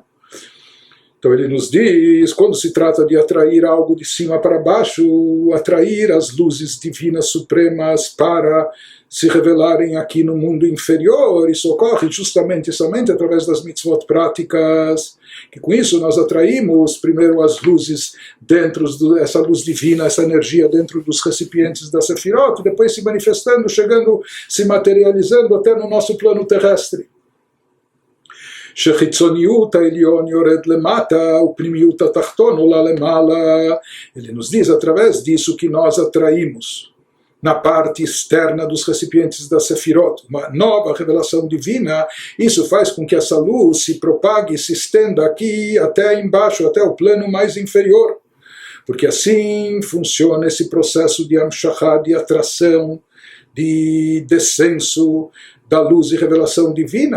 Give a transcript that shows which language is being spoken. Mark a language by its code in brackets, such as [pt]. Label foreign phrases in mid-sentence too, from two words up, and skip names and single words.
[pt] Então ele nos diz, quando se trata de atrair algo de cima para baixo, atrair as luzes divinas supremas para se revelarem aqui no mundo inferior, isso ocorre justamente somente através das mitzvot práticas, que com isso nós atraímos primeiro as luzes essa luz divina, essa energia dentro dos recipientes da Sefirot, e depois se manifestando, chegando, se materializando até no nosso plano terrestre. [he] שחיצוניות העליון יורד למטה ופנימיות התחתון עולה למעלה. [pt] Ele nos diz através disso que nós atraímos na parte externa dos recipientes da Sefirot, uma nova revelação divina. Isso faz com que essa luz se propague, se estenda aqui até embaixo, até o plano mais inferior, porque assim funciona esse processo de Amshachá, de atração, de descenso da luz e revelação divina.